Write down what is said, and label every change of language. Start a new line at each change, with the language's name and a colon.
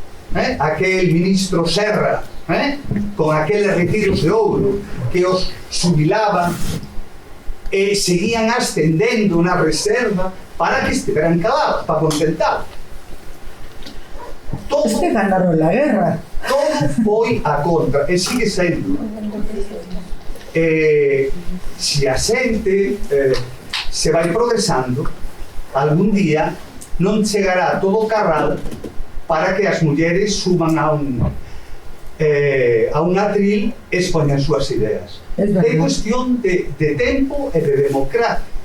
Galician: Aquel ministro Serra, con aqueles retiros de ouro que os xubilaban e seguían ascendendo na reserva para que estiveran calados, para contentar.
Spanish: Es que ganaron la guerra.
Galician: Todo foi a contra, e sigue sendo. Se a xente se vai progresando, algún día non chegará todo o carral para que as mulleres suban a un atril e expoñan súas ideas. É cuestión de tempo e de democracia.